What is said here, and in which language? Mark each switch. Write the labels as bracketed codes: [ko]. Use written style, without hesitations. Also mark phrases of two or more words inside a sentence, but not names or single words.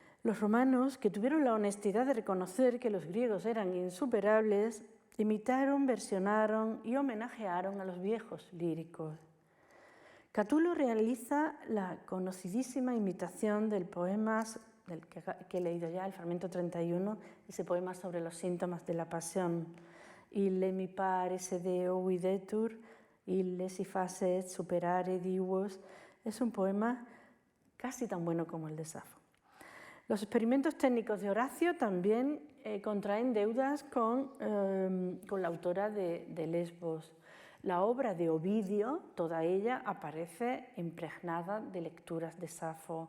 [es] Los romanos, que tuvieron la honestidad de reconocer que los griegos eran insuperables, imitaron, versionaron y homenajearon a los viejos líricos. Catulo realiza la conocidísima imitación del poema del que he leído ya, el Fragmento 31, ese poema sobre los síntomas de la pasión. [la] Ille mi pare se deo videtur, ille si facet superare divos. [es] Es un poema casi tan bueno como el de Safo. Los experimentos técnicos de Horacio también contraen deudas con la autora de Lesbos. La obra de Ovidio, toda ella, aparece impregnada de lecturas de Safo.